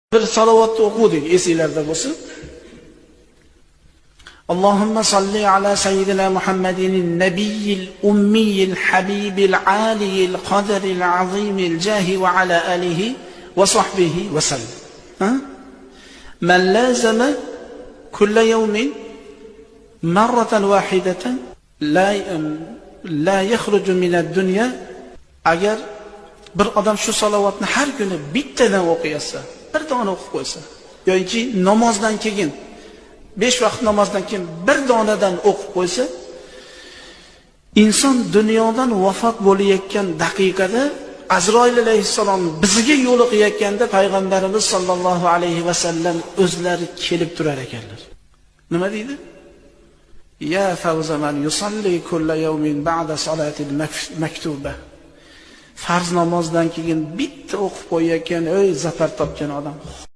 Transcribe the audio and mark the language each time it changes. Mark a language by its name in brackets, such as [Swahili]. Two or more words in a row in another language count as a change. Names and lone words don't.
[Uzbek] Bir salavatni o'qidik, esingizda bo'lsin. [Arabic] اللهم صل على سيدنا محمد النبي الأمي الحبيب العالي القدر العظيم الجاه وعلى آله وصحبه وسلم. من لازم كل يوم مرة واحدة لا يخرج من الدنيا. [Uzbek] Agar bir odam shu salavatni har kuni bittadan o'qiysa, bir dona o'qib qo'ysa, yoki namozdan keyin 5 vaqt namozdan keyin bir donadan o'qib qo'ysa, inson dunyodan vafot bo'layotgan daqiqada Azroil alayhissalom bizga yo'liqayotganda payg'ambarimiz [Arabic] صلى الله عليه وسلم [Uzbek] o'zlari kelib turar ekanlar. Nima deydi? [Arabic] يا فوز من يصلي كل يوم بعد الصلاة المكتوبة. [Uzbek] Farz namozdan keyin bitta o'qib qo'yayotgan, ey zafar topgan odam.